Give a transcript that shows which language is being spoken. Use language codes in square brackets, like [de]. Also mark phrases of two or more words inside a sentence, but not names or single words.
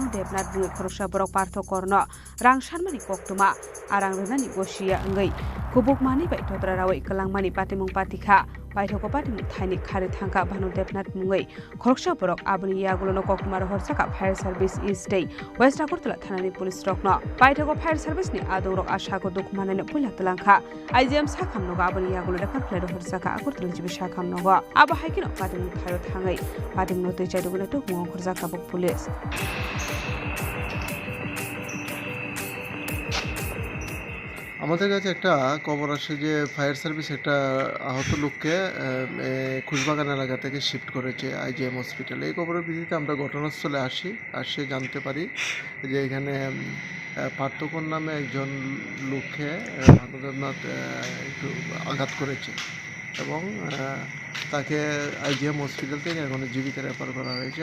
[trp] debnat mungai khoroksa borok partho korno rang sharmani koktuma arang renani gosia ngai kubuk mani bai totra rawai kalangmani patimung patikha paithoko patimung thaini khari thangka banu debnat mungai khoroksa borok aboni yagulono koktumar horsaka [en] fire service [trp] east day west akortala thanani police rokno paithoko [en] fire service [trp] ni adorok ashako dokumanane pula talangkha IGM sakhamnoga aboni yagulo refer khlair horsaka akortala jibi sakhamnoga abo haikino patimung thayo thangai patimung tei chaidugune tok mo khorjaka bok police [bn] আমাদের কাছে একটা খবর আসে যে [en] fire service [bn] একটা আহত লোককে খুশবাগান এলাকা থেকে শিফট করেছে IGM হসপিটালে। এই খবরের ভিত্তিতে আমরা ঘটনাস্থলে আসে জানতে পারি যে এখানে পার্থকর নামে একজন লোককে ভানুদেবনাথ একটু আঘাত করেছে এবং তাকে IGM হসপিটাল থেকে এখন জীবিত রেফার করা হয়েছে।